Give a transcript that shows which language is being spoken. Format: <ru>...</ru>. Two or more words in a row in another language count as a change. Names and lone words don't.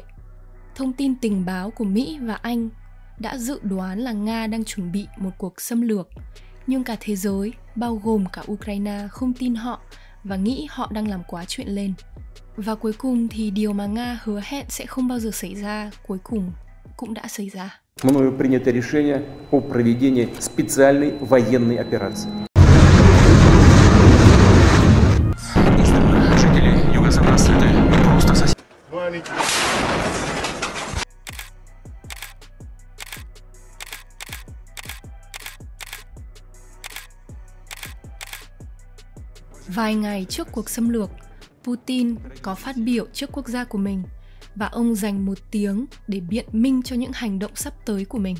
<vi>Thông tin tình báo của Mỹ và Anh đã dự đoán là Nga đang chuẩn bị một cuộc xâm lược, nhưng cả thế giới, bao gồm cả Ukraine, không tin họ và nghĩ họ đang làm quá chuyện lên. Và cuối cùng thì điều mà Nga hứa hẹn sẽ không bao giờ xảy ra, cuối cùng cũng đã xảy ra.</vi> <ru>Мною принято решение о проведении специальной военной операции. Жители Юго-Запада это просто соседи.</ru> <vi>Vài ngày trước cuộc xâm lược, Putin có phát biểu trước quốc gia của mình và ông dành 1 tiếng để biện minh cho những hành động sắp tới của mình.</vi>